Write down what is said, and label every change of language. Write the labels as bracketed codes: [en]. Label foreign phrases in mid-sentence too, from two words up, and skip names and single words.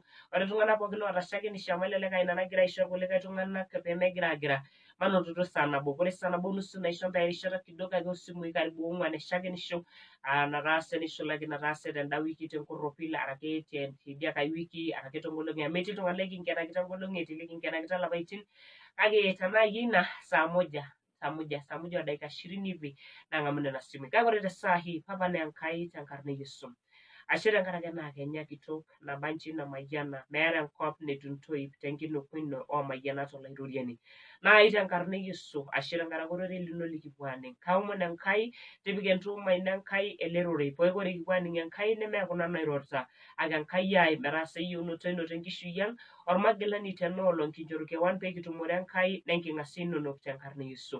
[mas] Ore iltung'anak pookin ootashaki nishamu elelek ina nagira aisho kulikae tung'anak peemegira agira manotito saa nabo. Ore saa nabo nusu naisho ntae erishata kidogo ake osimui karibu ong'uan eshakenisho nataase nisulaki nataase tenda wiki tenkorropil arake tidia kai wiki arake tonkolong'i metii iltung'anak lekinkenakita nkolong'i etii lekinkenakita lapaitin kake tenaa yie ina [sw] saa moja [mas] o [sw] dakika 20 hivi [mas] nang'amu nena simui. Kake ore tesaa hii papa na Enkai tenkarna Yesu. Ashe tenkarake naa kenya kitok nabanji namayiana meeta enkop netu ntoip tenkinokuno oomayianat olaitoriani. Naai tenkarna Yesu ashe tenkarake ororei lino likipuo aaning'. Kaomon Enkai tipika entuuma ino Enkai ele rorei paa ore kipuo aaning' Enkai nemee kuna nairorita ake Enkai ai metaasa eyieunoto ino tenkishui ang' ormagilani tenaolong' kinchoru kewan pee kitumore Enkai nenking'asia inonok tenkarna Yesu.